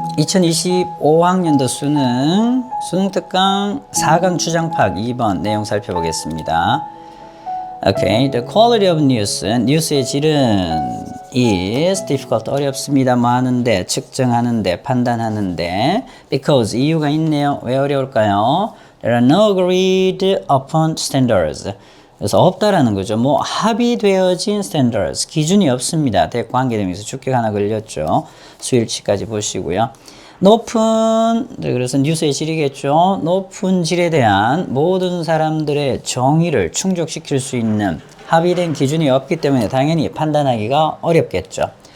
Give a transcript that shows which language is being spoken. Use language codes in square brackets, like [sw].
[ko] 2025학년도 수능 특강 4강 추장파 2번 내용 살펴보겠습니다. [en] Okay, the quality of news, [ko] 뉴스의 질은 [en] is difficult, [ko] 어렵습니다. 뭐 하는데, 측정하는데, 판단하는데, [en] because [ko] 이유가 있네요. 왜 어려울까요? [en] There are no agreed upon standards. [ko] 그래서 없다라는 거죠. 뭐 합의되어진 standards, 기준이 없습니다. 대관계대명사 주격 하나 걸렸죠. 수일치까지 보시고요. 높은, 그래서 뉴스의 질이겠죠. 높은 질에 대한 모든 사람들의 정의를 충족시킬 수 있는 합의된 기준이 없기 때문에 당연히 판단하기가 어렵겠죠.